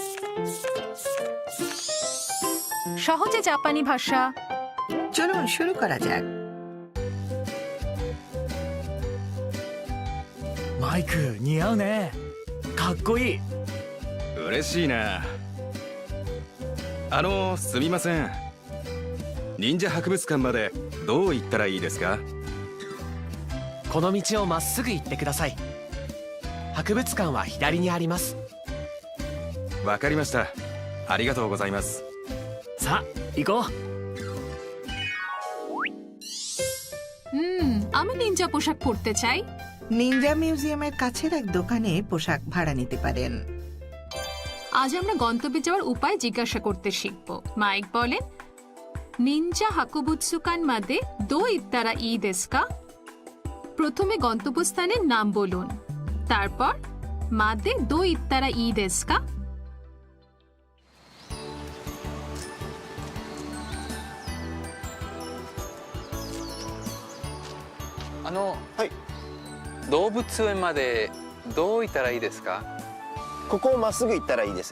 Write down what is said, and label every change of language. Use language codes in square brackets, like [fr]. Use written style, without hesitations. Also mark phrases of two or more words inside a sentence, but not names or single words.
[bn] সহজে জাপানি ভাষা। চলুন শুরু করা যাক। [ja] マイク似合うね。かっこいい。嬉しいな。すみません。忍者博物館までどう行ったらいいですか？この道をまっすぐ行ってください。博物館は左にあります。わかりました。ありがとうございます。さあ行こう。 [bn] আমি নিনজা পোশাক পরতে চাই। নিনজা মিউজিয়ামের কাছের এক দোকানে পোশাক ভাড়া নিতে পারেন। আজ আমরা গন্তব্যে যাওয়ার উপায় জিজ্ঞাসা করতে শিখব। মাইক বলেন, [ja] 忍者博物館までどう行ったらいいですか? [bn] প্রথমে গন্তব্যস্থানের নাম বলুন, তারপর [ja] までどう行ったらいいですか? はい、動物園までどう行ったらいいですか？ここをまっすぐ行ったらいいですよ。